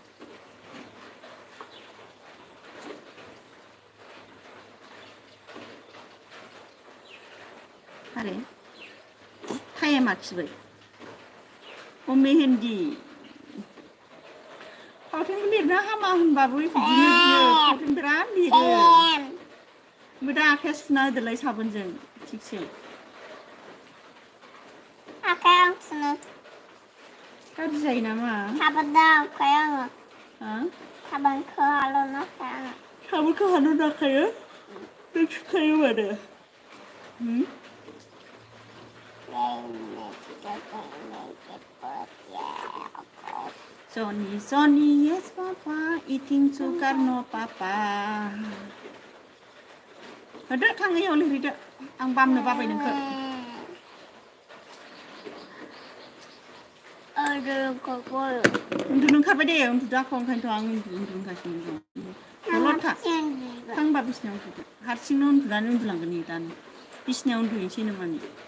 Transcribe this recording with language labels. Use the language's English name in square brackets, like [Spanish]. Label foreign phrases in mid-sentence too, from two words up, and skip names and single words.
[Bodo] आरे टाइम आखिबाय अ मेहेन्दी फावथेनखौ लिरनो हामा होनबाबो बिदिनो बियो फावथेन बिराद लिरो ओमफ्राय दा आखाइया सुना होदोलाय साबोनजों थिगसे आखाइ आं सुनो गाज्रि जायो नामा साबोनजों आखाइ आङो साबोनखौ हालौनो आङो साबोनखौ हालौनो नाखायो नों सुखायो मानो [English] Johnny, yes papa, eating sugar no papa. [Bodo] Hodo थाङैयाव लिरहैदो आं बामनो बाबाय नोंखौ उन्दुनो ओंखारबाय दे उन्दुदाखौ ओंखायनोथ' आं उन्दुगासिनो दं दलद था थांबा बिसिनायाव उन्दुदो हारसिंनो उन्दुनानै उन्दुलांगोन नै दानो बिसिनायाव उन्दुहैनोसै नो माने